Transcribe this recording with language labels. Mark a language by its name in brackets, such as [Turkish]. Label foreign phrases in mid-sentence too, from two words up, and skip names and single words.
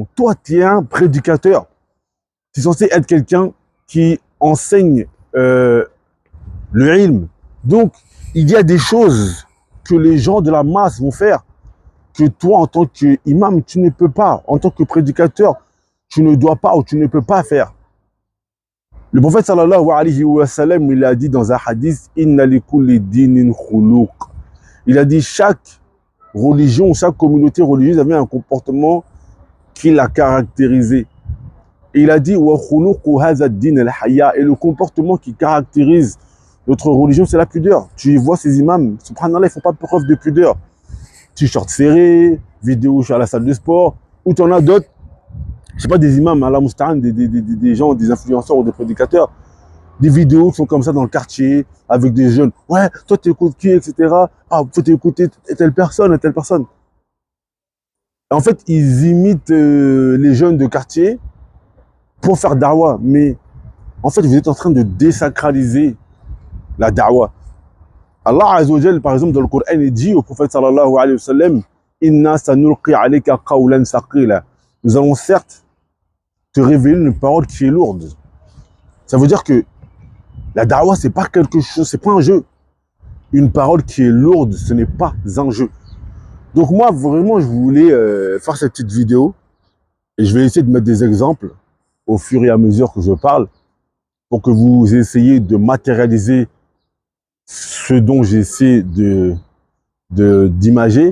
[French] Toi, tu es un prédicateur. Tu es censé être quelqu'un qui enseigne le ilm. Donc, il y a des choses que les gens de la masse vont faire que toi, en tant qu'imam, tu ne peux pas. En tant que prédicateur, tu ne dois pas ou tu ne peux pas faire. Le prophète [Arabic] صلى الله عليه وسلم, [French] il a dit dans un hadith, [Arabic] إن لكل دين خلقا. [French] Il a dit chaque religion, chaque communauté religieuse avait un comportement qui l'a caractérisé. Et il a dit [Arabic] وخلق هذا الدين الحياء, [French] et le comportement qui caractérise notre religion, c'est la pudeur. Tu vois ces imams, subhanallah, ils font pas preuve de pudeur. T-shirt serré, vidéo à la salle de sport, ou tu en as d'autres, je sais pas, des imams à la mousta'an, des gens, des influenceurs ou des prédicateurs, des vidéos qui sont comme ça dans le quartier, avec des jeunes. Ouais, toi t'écoutes qui, etc. Ah, faut t'écouter telle personne et telle personne. En fait, ils imitent les jeunes de quartier pour faire da'wah. Mais en fait, vous êtes en train de désacraliser la da'wah. [Arabic] الله عز وجل, [French] par exemple, dans le Coran, il dit au prophète [Arabic] صلى الله عليه وسلم, إنا سنلقي عليك قولا ثقيلا. [French] Nous allons certes te révéler une parole qui est lourde. Ça veut dire que la da'wah, c'est pas quelque chose, c'est pas un jeu. Une parole qui est lourde, ce n'est pas un jeu. Donc moi, vraiment, je voulais faire cette petite vidéo Et je vais essayer de mettre des exemples au fur et à mesure que je parle pour que vous essayiez de matérialiser ce dont j'essaie d'imager.